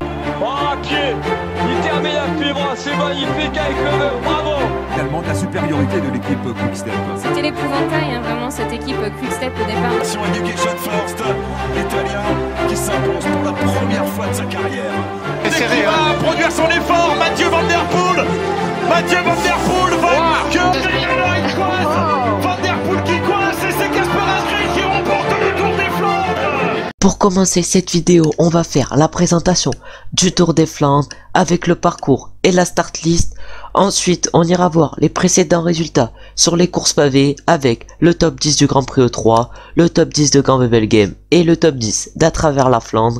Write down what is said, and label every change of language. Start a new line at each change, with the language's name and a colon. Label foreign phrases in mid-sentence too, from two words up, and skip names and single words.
French: Oh pied, il termine à pied droit, c'est magnifique avec le nœud, bravo. Tellement de la supériorité de l'équipe Quick-Step. C'était l'épouvantail, hein, vraiment, cette équipe Quick-Step au départ. Education First, l'Italien qui s'impose pour la première fois de sa carrière. Et qui va produire son effort, Mathieu Van Der Poel. Mathieu Van Der Poel il coince. Van Der Poel qui coince et c'est Casper Asgreen qui remporte le Tour des Flandres. Pour commencer cette vidéo, on va faire la présentation du Tour des Flandres avec le parcours et la
English: start list.
French: Ensuite, on ira voir les précédents résultats sur les courses pavées avec le top 10 du Grand Prix E3, le top 10 de Gand-Wevelgem et le top 10 d'À travers la Flandre.